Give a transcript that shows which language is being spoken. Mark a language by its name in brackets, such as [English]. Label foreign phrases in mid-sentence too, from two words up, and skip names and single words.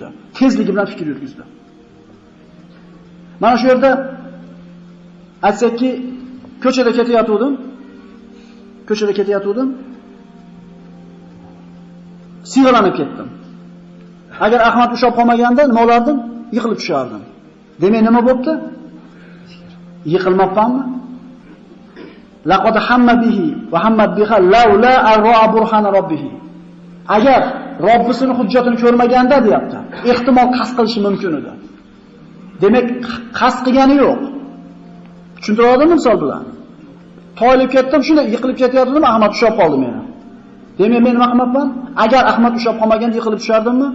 [Uzbek] Tezligi bilan fikr yurgizdi. Mana shu yerda aytsakki, ko'chada ketayotgandim. Siyg'alanib ketdim. Agar Ahmad ushlab qolmaganda nima bo'lardim? Yiqilib tushardim. Demak, nima bo'pti? Yiqilmabmanmi? [Arabic] لقد هم به وهمت بها لولا أن رأى برهان ربه. [Uzbek] Agar Robbisining hujjatini ko'rmaganda deyapti, ehtimol qasd qilishi mumkin edi. Demak, qasd qilgani yo'q. Tushuntirib oldimmi misol bilan? Toyilib ketdim, shunda yiqilib ketayotgandim, Ahmad ushlab qoldi meni. Demak, men nima qilmoqman? Agar Ahmad ushlab qolmaganda yiqilib tushardimmi?